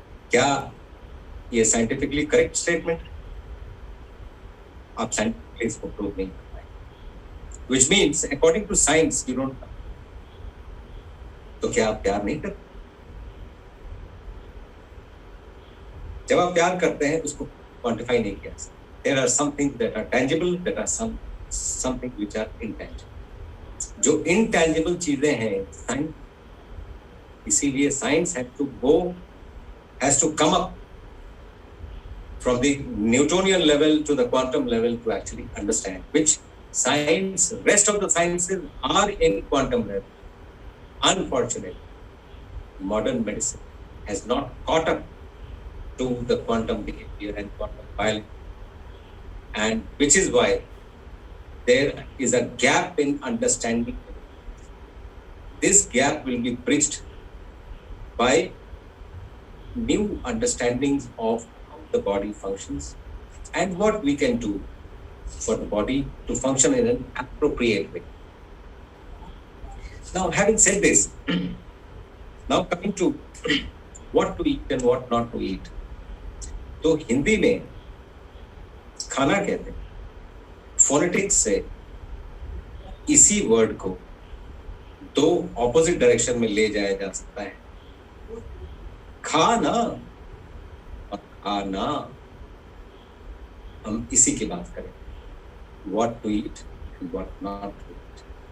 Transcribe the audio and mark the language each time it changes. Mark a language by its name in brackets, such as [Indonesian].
[Hindi] क्या ये scientifically correct statement? आप साइंटिफिकली इसको प्रूव नहीं कर पाए, [English] which means according to science you don't। [Hindi] तो क्या आप प्यार नहीं करते? जब आप प्यार करते हैं उसको क्वांटिफाई नहीं किया। [English] There are some things that are tangible, that are something which are intangible। [Hindi] जो intangible चीजें हैं, साइंस, इसीलिए science [English] has to come up from the Newtonian level to the quantum level to actually understand which science, rest of the sciences are in quantum level. Unfortunately, modern medicine has not caught up to the quantum behavior and quantum biology, and which is why there is a gap in understanding. This gap will be bridged by new understandings of how the body functions and what we can do for the body to function in an appropriate way. Now, having said this, now coming to what to eat and what not to eat. [Hindi] तो हिंदी में खाना कहते हैं, phonetics से इसी word को दो opposite direction में ले जाया जा सकता है। खाना और खाना, हम इसी की बात करें, [English] what to eat and what not to eat.